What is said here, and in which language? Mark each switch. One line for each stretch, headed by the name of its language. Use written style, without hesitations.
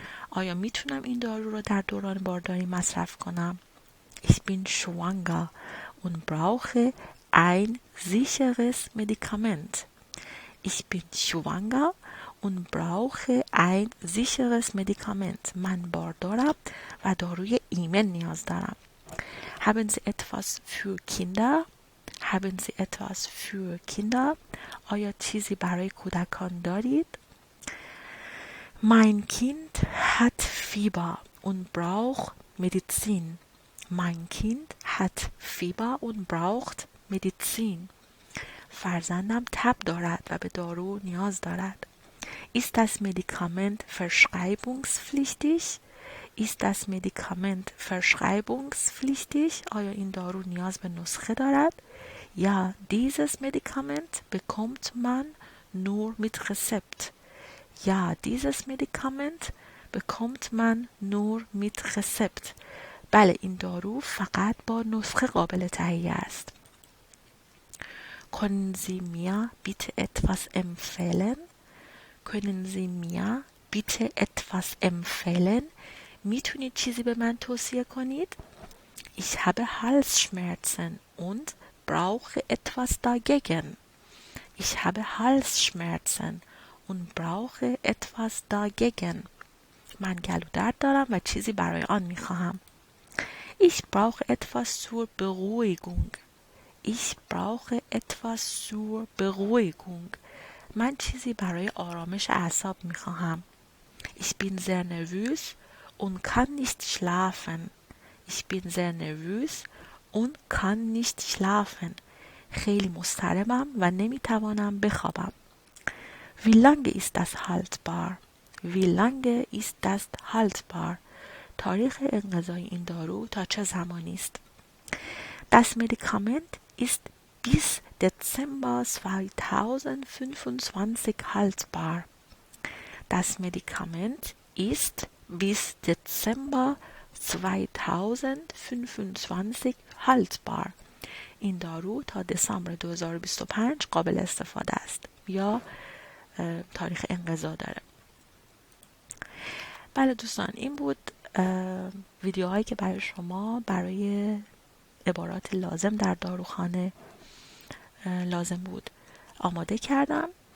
Persian: آیا میتونم این دارو رو در دوران بارداری مصرف کنم؟
German: Ich bin schwanger und brauche ein sicheres Medikament. Ich bin schwanger und brauche ein sicheres Medikament.
Persian: من باردارم و داروی ایمن نیاز دارم.
German: Haben Sie etwas für Kinder? Haben Sie etwas für Kinder?
Persian: آیا چیزی برای کودکان دارید؟
German: Mein Kind hat Fieber und braucht Medizin. Mein Kind hat Fieber und braucht Medizin.
Persian: فرزندم تب دارد و به دارو نیاز دارد.
German: Ist das Medikament verschreibungspflichtig? Ist das Medikament verschreibungspflichtig?
Persian: آیا این دارو نیاز به نسخه دارد؟
German: Ja, dieses Medikament bekommt man nur mit Rezept. Ja, dieses Medikament bekommt man nur mit Rezept.
Persian: بله، این دارو فقط با نسخه قابل تهیه است.
German: Können Sie mir bitte etwas empfehlen? Können Sie mir bitte etwas empfehlen?
Persian: میتونید چیزی به من توصیه کنید؟
German: Ich habe Halsschmerzen und brauche etwas dagegen. Ich habe Halsschmerzen und brauche etwas dagegen.
Persian: من گلودرد دارم و چیزی برای آن میخواهم.
German: Ich brauche etwas zur Beruhigung. Ich brauche etwas zur Beruhigung.
Persian: من چیزی برای آرامش اعصاب میخواهم.
German: Ich bin sehr nervös und kann nicht schlafen. Ich bin sehr nervös und kann nicht schlafen.
Persian: خیلی مضطربم و نمیتوانم بخوابم.
German: Wie lange ist das haltbar? Wie lange ist das haltbar?
Persian: تاریخ انقضای این دارو تا چه زمانی است؟
German: Das Medikament ist bis Dezember 2025 haltbar. Das Medikament ist bis Dezember 2025 haltbar.
Persian: این دارو تا دسامبر 2025 قابل استفاده است یا تاریخ انقضا داره. بله دوستان، این بود ویدیوهایی که برای شما برای عبارات لازم در داروخانه لازم بود آماده کردم.